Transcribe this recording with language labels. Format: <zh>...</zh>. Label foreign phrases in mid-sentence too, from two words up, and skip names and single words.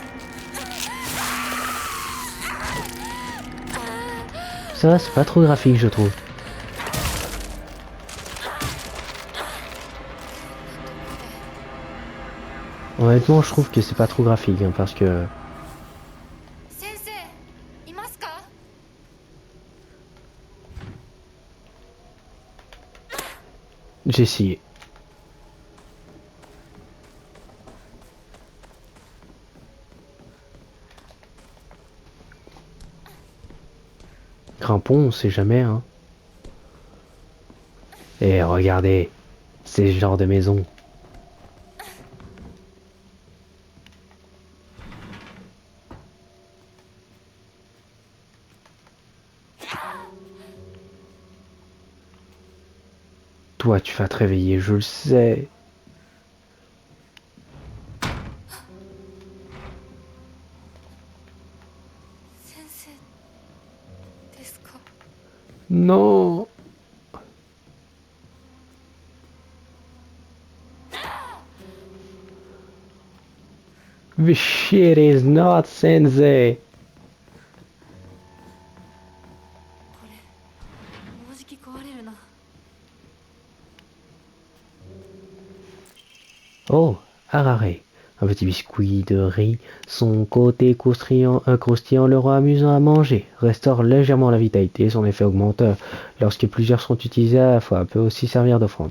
<fr>Ça, c'est pas trop graphique, je trouve. Honnêtement, je trouve que c'est pas trop graphique, hein, parce que...</fr> <ja>先生いますか？</ja> <fr>J'ai essayé. Grimpons, on sait jamais, hein. Et regardez, c'est ce genre de maison. Toi, tu vas te réveiller, je le sais.</fr> <ja>先生ですか？</ja> <en>Non. The shit is not sensei.</en> <ja>これもうじき壊れるな。 Oh, Harare.</ja> <fr>Un petit biscuit de riz, son côté croustillant le rend amusant à manger, restaure légèrement la vitalité, son effet augmente lorsque plusieurs sont utilisés à la fois, peut aussi servir d'offrande.</fr>